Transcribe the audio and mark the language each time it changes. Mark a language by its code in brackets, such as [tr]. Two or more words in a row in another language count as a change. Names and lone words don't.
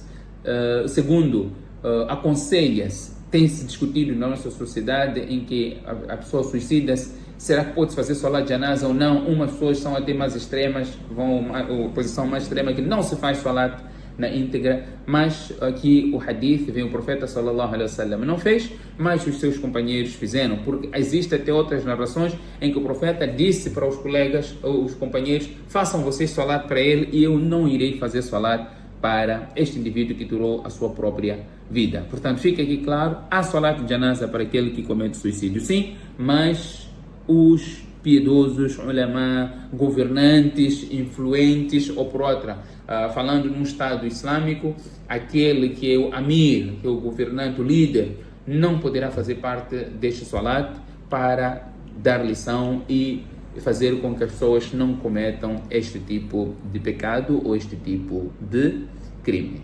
[pt] Segundo, aconselha-se, tem-se discutido na nossa sociedade em que a pessoa suicida-se, será que pode fazer salat de janaza ou não? Umas pessoas são até mais extremas, a posição mais extrema é que não se faz salat na íntegra, mas aqui o hadith vem o profeta [ar] صلى الله عليه وسلم [pt] não fez, mas os seus companheiros fizeram, porque existe até outras narrações em que o profeta disse para os colegas, ou os companheiros: façam vocês salat para ele e eu não irei fazer salat para este indivíduo que tirou a sua própria vida. Portanto, fica aqui claro, há salat de janaza para aquele que comete suicídio, sim, mas os piedosos, ulama, governantes, influentes, ou por outra, falando num Estado islâmico, aquele que é o amir, que é o governante, o líder, não poderá fazer parte deste salat para dar lição e fazer com que as pessoas não cometam este tipo de pecado ou este tipo de crime.